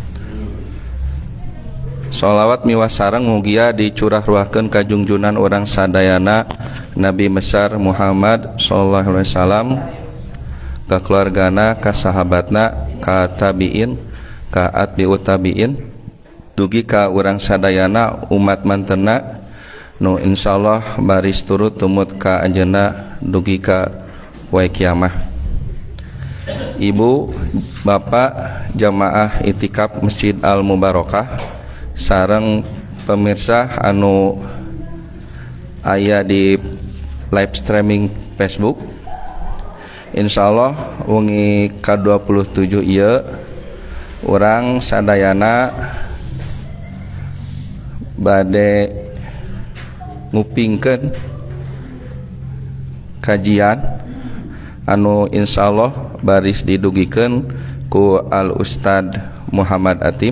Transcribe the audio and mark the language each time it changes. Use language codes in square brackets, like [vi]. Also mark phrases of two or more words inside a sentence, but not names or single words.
[su] Sholawat miwah sareng mugia dicurah ruahkeun ka junjunan urang sadayana Nabi besar Muhammad [ar] صلى الله عليه وسلم, [su] ka keluargana, ka sahabatna, ka tabiin, ka atbiut tabiin, dugi ka urang sadayana umat mantenna nu insyaallah baris turut tumut ka anjeunna dugi ka wae kiamah. Ibu, bapak, jamaah itikaf Masjid Al Mubarakah sareng pemirsa anu aya di [en] live streaming [su] Facebook. Insyaallah wengi ka-27 ieu urang sadayana bade ngupingkeun kajian anu insyaallah baris didugikeun ku Al Ustad Muhammad Atim.